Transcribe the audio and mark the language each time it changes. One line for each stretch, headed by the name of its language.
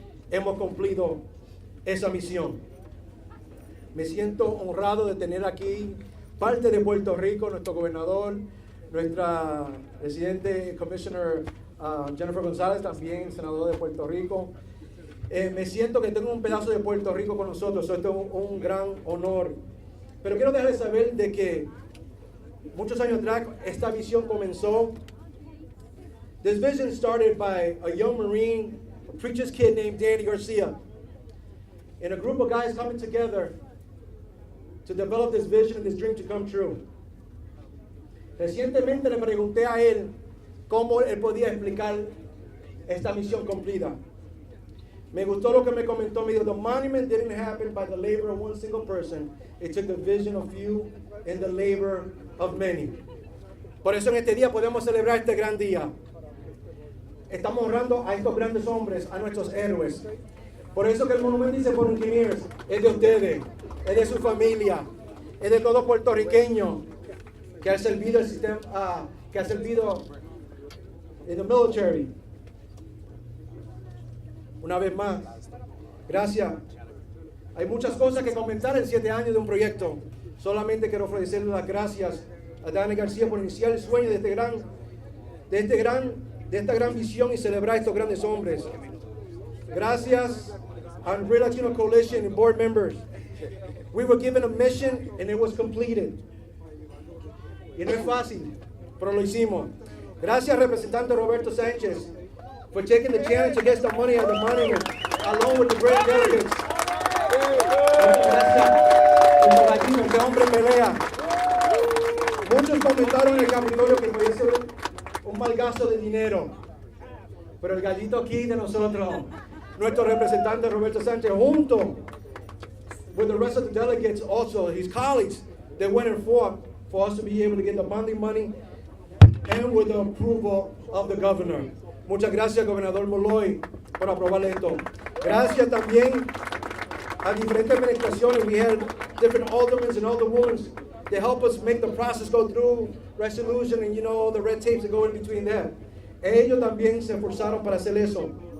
Spanish: Hemos cumplido esa misión. Me siento honrado de tener aquí parte de Puerto Rico, nuestro gobernador, nuestra residente Commissioner Jennifer González, también senador de Puerto Rico. Me siento que tengo un pedazo de Puerto Rico con nosotros, esto es un gran honor. Pero quiero dejarles saber de que muchos años atrás esta visión comenzó.
English: This vision started by a young Marine, a preacher's kid named Danny Garcia, and a group of guys coming together to develop this vision and this dream to come true.
Spanish: Recientemente le pregunté a él cómo él podía explicar esta misión cumplida. Me gustó lo que me comentó.
English: Me dijo, the monument didn't happen by the labor of one single person. It took the vision of few and the labor of many.
Spanish: Por eso en este día podemos celebrar este gran día. Estamos honrando a estos grandes hombres, a nuestros héroes. Por eso que el monumento dice Borinqueneers, es de ustedes, es de su familia, es de todo puertorriqueño que ha servido el sistema, que ha servido en el military. Una vez más, gracias. Hay muchas cosas que comentar en 7 años de un proyecto. Solamente quiero ofrecerle las gracias a Dani García por iniciar el sueño de esta gran visión y celebrar a estos grandes hombres. Gracias a Real Latino Coalition and board members.
English: We were given a mission and it was completed.
Spanish: Y no es fácil, pero lo hicimos.
English: Gracias, representante Roberto Sánchez, for taking the challenge to get the money out of the monument, along with the great delegates.
Spanish: Gracias, este hombre pelea.
English: Muchos comentaron en el Capitolio que podía ser un mal gasto de dinero, pero el gallito aquí de nosotros, nuestro representante Roberto Sánchez, junto with the rest of the delegates, also his colleagues, they went and fought for us to be able to get the bonding money and with the approval of the governor.
Spanish: Muchas gracias, gobernador Molloy, por aprobar esto. Gracias también a diferentes administraciones.
English: We had different aldermen and alderwomen to help us make the process go through resolution and, the red tapes that go in between that.
Spanish: Ellos también se esforzaron para hacer eso.